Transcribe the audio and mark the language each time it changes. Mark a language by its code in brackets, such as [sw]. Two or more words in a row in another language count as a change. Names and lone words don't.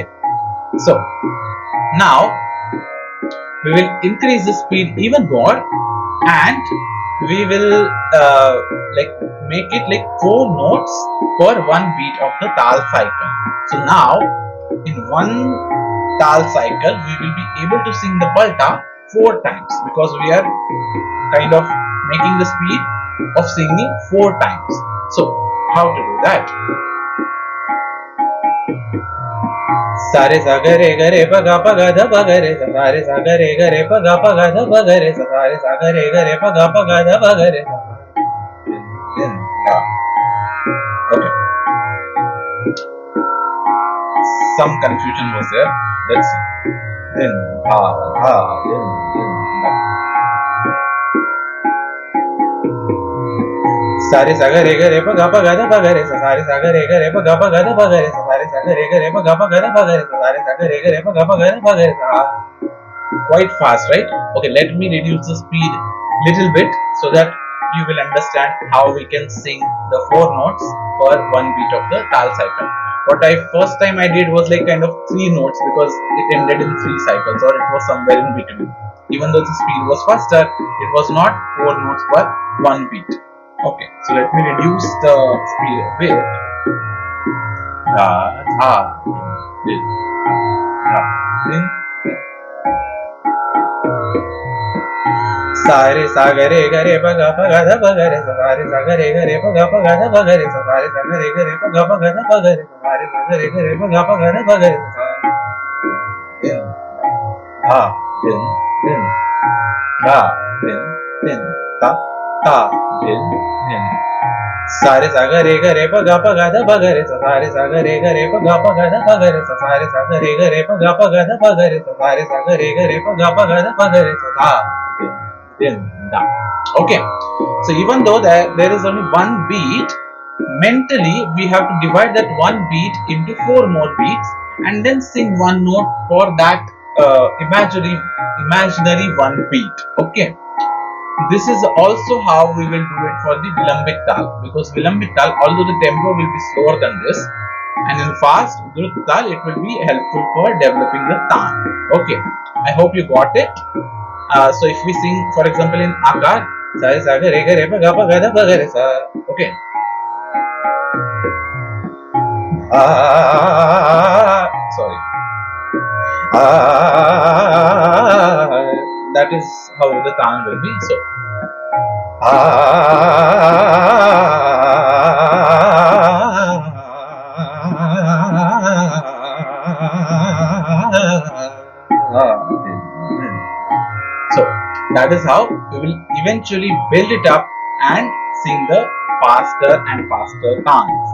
[en] So now we will increase the speed even more, and we will make it like 4 notes per one beat of the Taal cycle. So now in one Taal cycle we will be able to sing the palta 4 times because we are kind of making the speed of singing 4 times. So how to do that? Sare sagare gare paga paga dha paga re sa. Sare sagare gare paga paga dha paga re sa. Sare sagare gare paga paga dha paga re sa. Okay. Some confusion was there. Let's see. Din ha ha din da. Sare sagare gare paga paga dha paga re sa. Sare sagare gare paga paga dha paga re sa. Sare sagare gare paga paga dha paga re sa. Sare sagare gare paga paga dha paga re sa. Quite fast, right? Okay, let me reduce the speed little bit so that you will understand how we can sing the 4 notes per one beat of the Taal cycle. What I first time I did was like kind of 3 notes because it ended in 3 cycles, or it was somewhere in between. Even though the speed was faster, it was not 4 notes per one beat. Okay, so let me reduce the speed a bit. Da dha din da din. Sare sagare gare paga paga dha paga re sa. Sare sagare gare paga paga dha paga re sa. Sare sagare gare paga paga dha paga re sa. Sare sagare gare paga paga dha paga re sa. Din ha din din da din din ta ta din din. Sare sagare gare paga paga dha paga re sa. Sare sagare gare paga paga dha paga re sa. Sare sagare gare paga paga dha paga re sa. Sare sagare gare paga paga dha paga re sa. Da din da. Okay, so even though there is only one beat, mentally we have to divide that one beat into 4 more beats and then sing one note for that imaginary one beat. Okay, this is also how we will do it for the Vilambit Ektaal, because Vilambit Ektaal, although the tempo will be slower than this, and in fast Drut Ektaal it will be helpful for developing the taan. Okay, I hope you got it. So if we sing, for example, in akar, sa re sa ga re pa ga pa ga dha pa ga re sa. Okay. Sorry. Ah, that is how the taal will be. So, so that is how we will eventually build it up and sing the faster and faster taals.